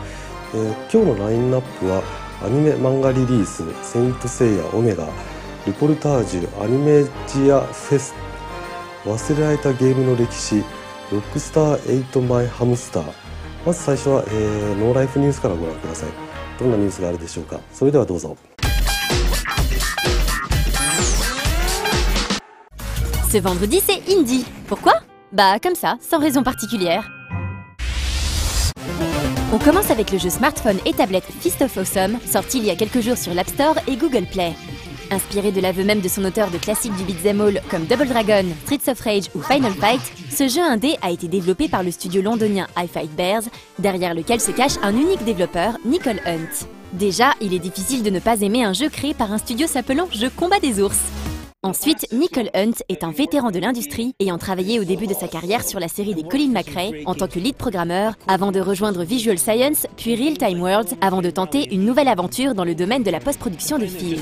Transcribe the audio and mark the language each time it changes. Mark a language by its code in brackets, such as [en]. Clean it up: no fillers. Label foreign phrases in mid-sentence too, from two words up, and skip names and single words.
[ja] 今日のラインナップはアニメ漫画リリース、セイントセイヤオメガ、ルポルタージュ、アニメジアフェス、忘れられたゲームの歴史、ロックスター8マイハムスター。まず最初は、ノーライフニュースからご覧ください。どんなニュースがあるでしょうか。それではどうぞ。 [fr] Ce vendredi, c'est Indie. Pourquoi? Bah comme ça, sans raison particulière. On commence avec le jeu smartphone et tablette Fist of Awesome, sorti il y a quelques jours sur l'App Store et Google Play. Inspiré de l'aveu même de son auteur de classiques du beat'em all comme Double Dragon, Streets of Rage ou Final Fight, ce jeu indé a été développé par le studio londonien I Fight Bears, derrière lequel se cache un unique développeur, Nicole Hunt. Déjà, il est difficile de ne pas aimer un jeu créé par un studio s'appelant Jeux Combat des Ours. Ensuite, Nicole Hunt est un vétéran de l'industrie, ayant travaillé au début de sa carrière sur la série des Colin McRae en tant que lead programmeur, avant de rejoindre Visual Science, puis Real Time Worlds, avant de tenter une nouvelle aventure dans le domaine de la post-production de films.